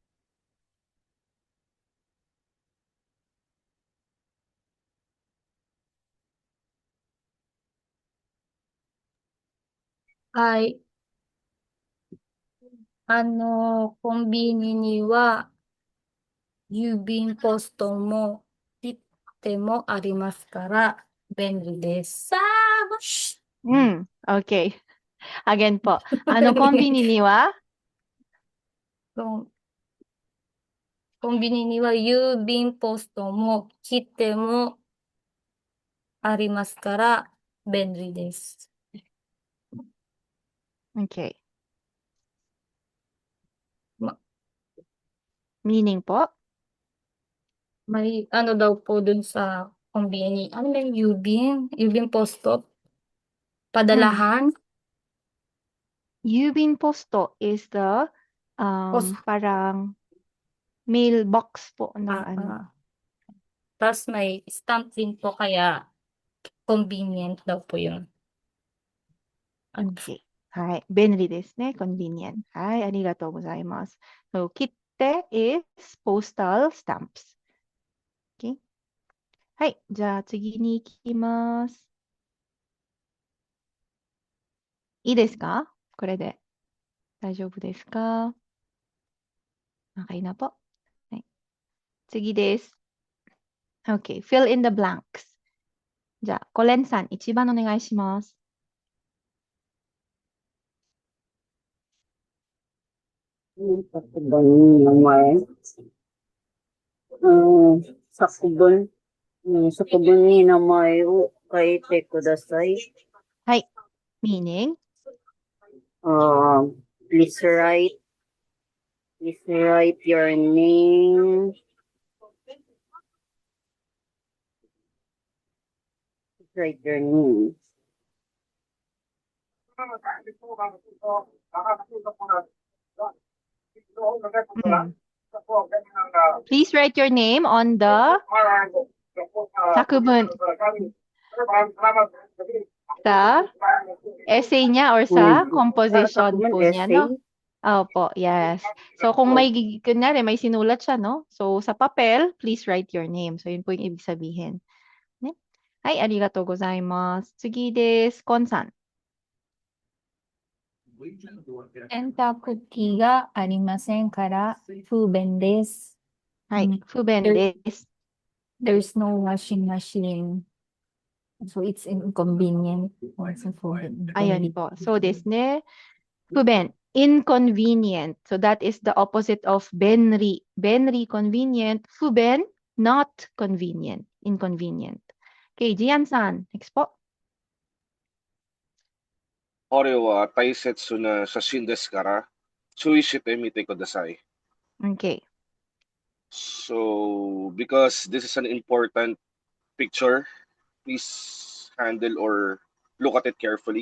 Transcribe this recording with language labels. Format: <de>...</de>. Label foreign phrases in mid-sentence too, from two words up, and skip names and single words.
<ja>はい。コンビニには郵便ポストも切手もありますから便利です。さあ、もし。</ja> <en>Okay. Again po. Ano コンビニには</en> <ja>コンビニには郵便ポストも切手もありますから便利です。</ja> <en>Okay. Ma- Meaning po?</en> <tl>May ano daw po dun sa kombini. Ano ba yung Yubin?</tl> <ja>郵便ポスト?</ja> <tl>Padalahan?</tl> <ja>郵便ポスト</ja> <en>is the Post.</en> <tl>parang mailbox po ng ano. Tapos may stamp din po kaya convenient daw po yun.</tl> <ja>Okay. はい。便利ですね。convenient. はい。ありがとうございます。</ja> <en>So, 切手 is postal stamps.</en> <ja>Okay. はい。じゃあ次に行きます。いいですかこれで。大丈夫ですか</ja> <tl>Okay na po.</tl> <ja>はい。次です。</ja> <en>Okay. Fill in the blanks.</en> <ja>じゃあ、コレンさん、一番お願いします。作文に名前. 作文。作文に名前を書いてください. はい。meaning?</ja> <en>Please write your name. Write your name. Please write your name on the sakubun.</en> <tl>Sa essay niya or sa composition po niya, no? Opo, yes. So, kung kunyari, may sinulat siya, no? So, sa papel,</tl> <en>please write your name. So,</en> <tl>yun po yung ibig sabihin. Ne? Ay,</tl> <ja>ありがとうございます。次です。コンさん. 洗濯機がありませんから不便です。はい、不便です。</ja> <en>There's no washing machine. So it's inconvenient.</en> <tl>Ayan po. So,</tl> <ja>desu ne. 不便 inconvenient.</ja> <en>So, that is the opposite of benri. Benri, convenient. 不便 not convenient. Inconvenient. Okay, Jian-san. Next po.</en> <ja>これは大切な写真ですから、注意してみてください。</ja> <en>Okay. So, because this is an important picture, please handle or look at it carefully.</en>